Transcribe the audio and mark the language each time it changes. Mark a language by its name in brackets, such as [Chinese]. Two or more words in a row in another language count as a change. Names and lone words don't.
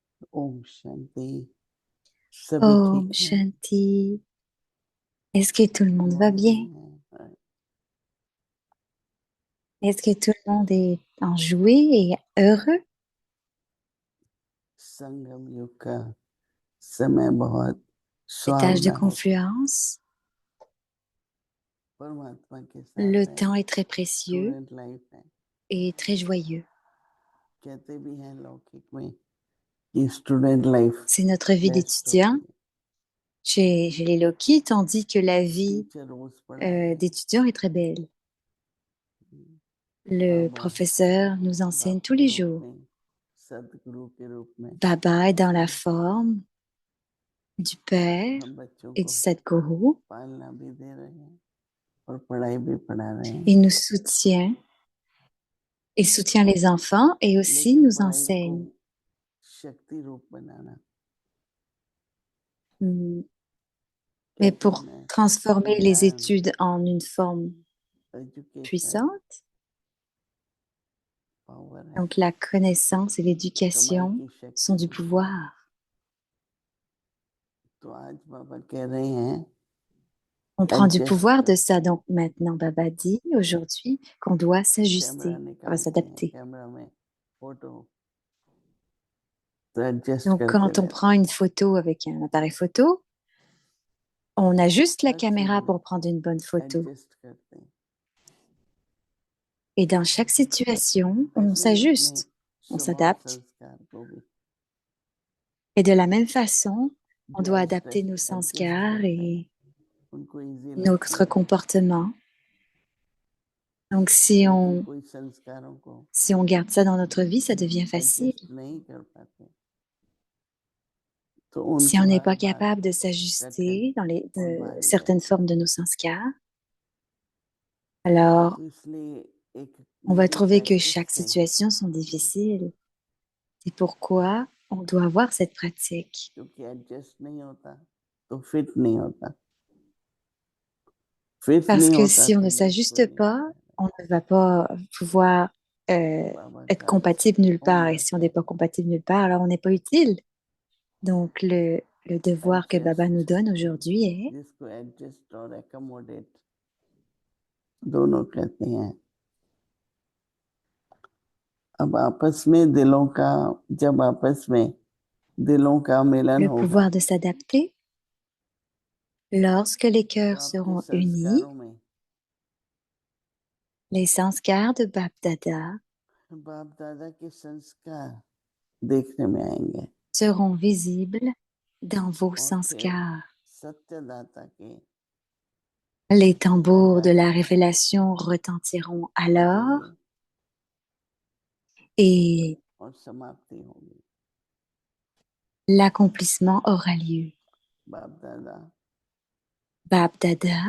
[Hindi] ओम शांति सभी [French] Om [Hindi] ठीक हैं [French] Shanti. Est-ce que tout le monde va bien? [Hindi] मौन हैं [French] Est-ce que tout le monde est enjoué et heureux? [Hindi] संगम युग का समय बहुत [French] Cet âge de [Hindi] सुहावना होता है [French] confluence, [Hindi] परमात्मा के [French] le [Hindi] साथ है [French] temps est très précieux [English] student life [Hindi] है [French] et très joyeux. [Hindi] कहते भी हैं लौकिक में कि [English] student life [French] C'est notre vie [Hindi] बेस्ट [French] d'étudiant. [Hindi] होती है [French] Chez les Loki, on dit que la vie [Hindi] टीचर रोज पढ़ाते हैं [French] d'étudiant est très belle. Le [Hindi] बाबा [French] professeur nous enseigne [Hindi] बाप [French] tous [Hindi] के [French] les [Hindi] रूप [French] jours. [Hindi] में सदगुरु के रूप में [French] Baba est dans la forme du Père [Hindi] हम बच्चों [French] et [Hindi] को [French] du Sadguru. [Hindi] पालना भी दे रहे हैं और पढ़ाई भी पढ़ा रहे हैं [French] Il nous soutient. Il soutient les enfants et aussi [Hindi] लेकिन [French] nous [Hindi] पढ़ाई को [French] enseigne. [Hindi] शक्ति रूप बनाना [French] Hmm. Mais [Hindi] कहते [French] pour [Hindi] हैं [French] transformer les [Hindi] ज्ञान [French] études en une forme [Hindi] एजुकेशन [French] puissante, [Hindi] पावर है [French] donc la connaissance et [Hindi] कमाई [French] l'éducation [Hindi] की [French] sont [Hindi] शक्ति [French] du [Hindi] होती है [French] pouvoir. [Hindi] तो आज बाबा कह रहे हैं [French] On prend du [Hindi] एडजस्ट [French] pouvoir de [Hindi] करो [French] ça. Donc maintenant, Baba dit aujourd'hui qu'on doit [Hindi] कैमरा [French] s'ajuster, on va [Hindi] निकालते हैं [French] s'adapter. [Hindi] कैमरा में फोटो तो एडजस्ट [French] Donc [Hindi] करते [French] quand on [Hindi] रहना [French] prend une photo avec un appareil photo, on ajuste la [Hindi] हर चीज [French] caméra [Hindi] में [French] pour prendre une bonne photo. [Hindi] एडजस्ट करते हैं [French] Et dans chaque situation, on [Hindi] ऐसे ही अपने [French] s'ajuste, on [Hindi] स्वभाव [French] s'adapte. [Hindi] संस्कार को भी [French] Et de la même façon, on doit adapter nos [Hindi] एडजस्ट [French] sanskars [Hindi] करते हैं [French] et [Hindi] उनको इजी लगती [French] notre [Hindi] है [French] comportement. Donc [Hindi] लेकिन कोई संस्कारों को [French] si on garde ça dans notre vie, ça devient facile. [Hindi] एडजस्ट नहीं कर पाते तो [French] Si [Hindi] उनको [French] on n'est [Hindi] हर [French] pas [Hindi] बार [French] capable de [Hindi] कठिन [French] s'ajuster dans [Hindi] और भारी [French] certaines [Hindi] लगता है [French] formes de nos sanskars, alors [Hindi] तो इसलिए एक [French] on [Hindi] ये [French] va [Hindi] भी [French] trouver que [Hindi] प्रैक्टिस [French] chaque [Hindi] से [French] situation sont difficiles. C'est pourquoi on doit avoir cette pratique. [Hindi] क्योंकि एडजस्ट नहीं होता तो फिट नहीं होता फिट [French] Parce [Hindi] नहीं [French] que [Hindi] होता [French] si on [Hindi] तो [French] ne [Hindi] यूजफुल [French] s'ajuste [Hindi] नहीं [French] pas, [Hindi] होता [French] on ne va pas pouvoir [Hindi] बाबा [French] être [Hindi] का [French] compatible nulle part. Et si on [Hindi] होमवर्क [French] n'est [Hindi] है [French] pas compatible nulle part, alors on n'est pas utile. Donc le devoir que Baba nous [Hindi] एडजस्ट [French] donne aujourd'hui est [Hindi] जिसको एडजस्ट और एकोमोडेट दोनों कहते हैं अब आपस में दिलों का जब आपस में दिलों का मिलन [French] le [Hindi] होगा [French] pouvoir de s'adapter. Lorsque les [Hindi] तो [French] cœurs [Hindi] आपके [French] seront unis, [Hindi] संस्कारों में [French] les sanskars de Bap Dada [Hindi] बाप दादा के संस्कार देखने में आएंगे [French] seront visibles dans vos [Hindi] और फिर [French] sanskars. [Hindi] सत्यदाता के [French] Les tambours de [Hindi] बजाने [French] la révélation retentiront alors [Hindi] बजेंगे [French] et [Hindi] और समाप्ति होगी [French] l'accomplissement aura lieu. [Hindi] बाप दादा [French] Bap Dada